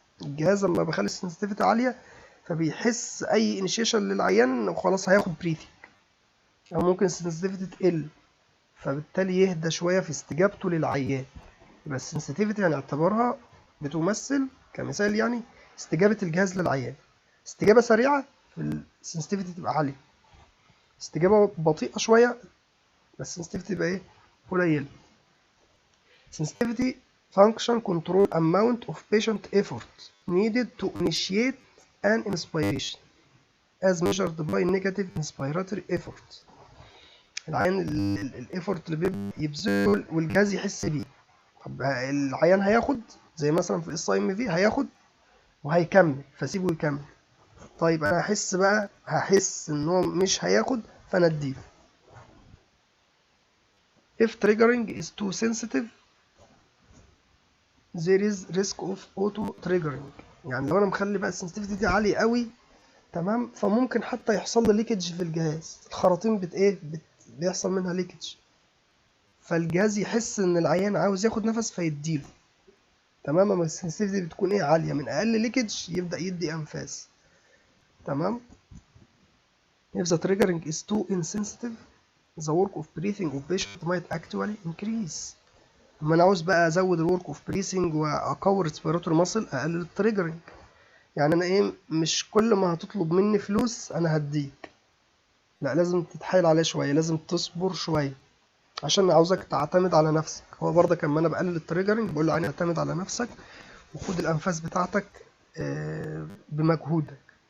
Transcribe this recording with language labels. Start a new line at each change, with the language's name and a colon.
Arabic: الجهاز لما بخلي السنسيتيفيتي عالية فبيحس أي انيشيشن للعيان وخلاص هياخد بريثنج، أو ممكن السنسيتيفيتي تقل فبالتالي يهدى شوية في استجابته للعيان. يبقى السنسيتيفيتي هنعتبرها بتمثل كمثال يعني استجابة الجهاز للعيان. استجابة سريعة في السنسيتيفيتي تبقى عالية، استجابة بطيئة شوية بس السنسيتيفيتي تبقى ايه، قليلة.
English: sensitivity function control amount of patient effort needed to initiate an inspiration as measured by negative inspiratory effort.
Arabic: العيان الايفورت اللي بيبذله والجهاز يحس بيه. طب العيان هياخد زي مثلا في الاس ام في هياخد وهيكمل فسيبه يكمل. طيب انا هحس ان هو مش هياخد فانا اديله.
English: if triggering is too sensitive there is risk of auto triggering.
Arabic: يعني لو انا مخلي بقى السنسيتيفيتي دي عاليه قوي، تمام، فممكن حتى يحصل لي ليكج في الجهاز، الخراطيم بيحصل منها ليكج، فالجهاز يحس ان العيان عاوز ياخد نفس فيديله، تمام. اما السنسيتيفيتي بتكون ايه، عاليه، من اقل ليكج يبدا يدي انفاس، تمام.
English: if the triggering is too insensitive the work of breathing of patient might actually increase.
Arabic: اما انا عاوز بقى ازود الورك اوف بريسنج واقوي الريسبيراتوري ماسل اقلل التريجرنج. يعني انا ايه، مش كل ما هتطلب مني فلوس انا هديك، لا، لازم تتحايل عليه شويه، لازم تصبر شويه عشان عاوزك تعتمد على نفسك. هو برضه كمان انا بقلل التريجرنج بقول له يعني اعتمد على نفسك وخد الانفاس بتاعتك بمجهودك.